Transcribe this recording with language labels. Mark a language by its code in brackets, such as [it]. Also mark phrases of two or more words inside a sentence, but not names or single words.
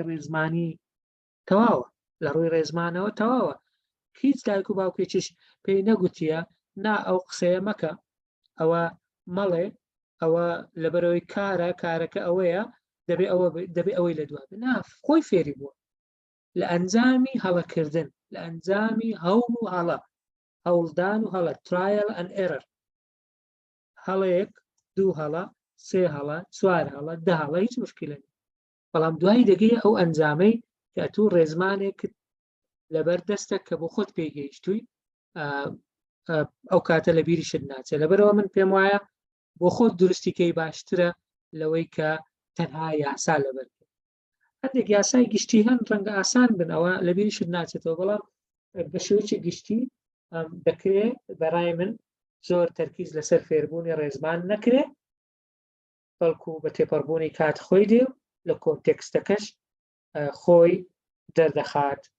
[ckb] ڕێزمانی تەواوە لە ڕووی ڕێزمانەوە تەواوە هیچ دایک و باوکێکیش پێی نەگوتیە نا ئەو قسەیە مەکە ئەوە مەڵێ ئەوە لەبەرەوەی کارەکە ئەوەیە دەبێ ئەوەی لە دوای ناف خۆی فێری بووە لە ئەنجامی هەڵەکردن لە ئەنجامی هەوڵ و هەڵە هەوڵدان و هەڵە [en] trial and error [ckb] هەڵەیەک دوو هەڵە سێ هەڵە چوار هەڵە دە هەڵە هیچ مشکلە نیە بەڵام دوایی دەگەی ئەو ئەنجامەی کە تو ڕێزمانێک لەبەر دەستە کە بۆ خۆت پێگەیشتووی ئەو کاتە لە بیریشت ناچێت لەبەرەوە من پێم وایە بۆ خۆت دروستیکەی باشترە لەوەی کە تەنها یاسا لەبەر هەندێک یاسای گشتی هەن ڕەنگە ئاسان بن ئەوە لە بیریشت ناچێتەوە بەڵام بە شێوەیەکی گشتی دەکرێت بەڕای من زۆر تەرکیز لەسەر فێربوونی ڕێزمان نەکرێت بەڵکو بە تێپەڕبوونی کات خۆی دێ لە کۆنتێکستەکەش خۆی دەردەخات